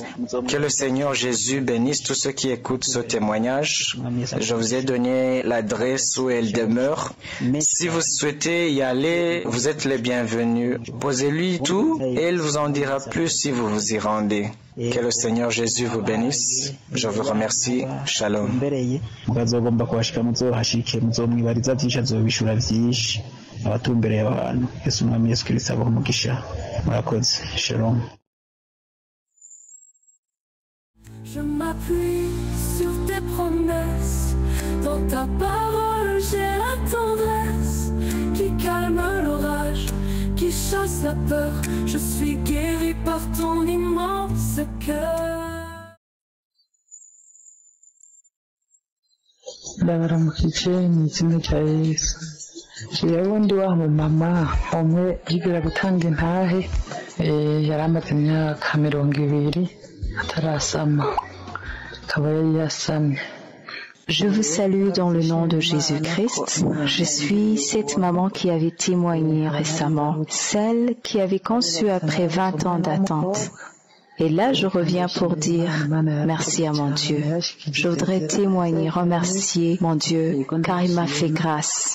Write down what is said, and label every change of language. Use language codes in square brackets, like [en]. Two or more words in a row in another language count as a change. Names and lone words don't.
[fr] Que le Seigneur Jésus bénisse tous ceux qui écoutent ce témoignage. Je vous ai donné l'adresse où elle demeure. Si vous souhaitez y aller, vous êtes les bienvenus. Posez-lui tout et il vous en dira plus si vous vous y rendez. Que le Seigneur Jésus vous bénisse. Je vous remercie. Shalom. [rn] abatumbereye abantu Yesu Umwami Yesu Kristo abaha umugisha murakoze shalom. [fr] Je m'appuie sur tes promesses, dans ta parole j'ai la tendresse qui calme l'orage, qui chasse la peur. Je suis guéri par ton immense cœur. [rn] Ndabaramukije mu izina rya Yesu. Jewe ndi wa mama umwe yigira gutanga intahe yari amaze imyaka 20 atarasama akaba yari yasamye. [fr] Je vous salue dans le nom de Jésus-Christ. Je suis cette maman qui avait témoigné récemment, celle qui avait conçu après 20 ans d'attente. Et là, je reviens pour dire merci à mon Dieu. Je voudrais témoigner, remercier mon Dieu, car il m'a fait grâce.